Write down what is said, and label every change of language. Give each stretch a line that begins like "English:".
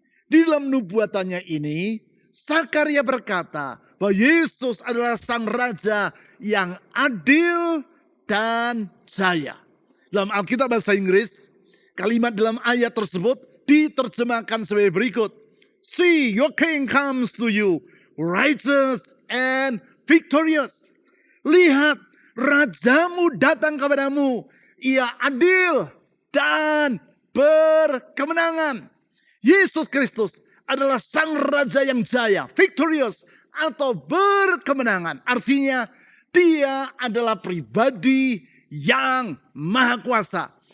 Indonesian: Di dalam nubuatannya ini, Zakaria berkata bahwa Yesus adalah sang raja yang adil dan jaya. Dalam Alkitab bahasa Inggris, kalimat dalam ayat tersebut diterjemahkan sebagai berikut.
English: See, your king comes to you, righteous and victorious.
Indonesian: Lihat, rajamu datang kepadamu. Ia adil dan berkemenangan. Yesus Kristus adalah sang raja yang jaya, victorious atau berkemenangan. Artinya dia adalah pribadi yang maha kuasa.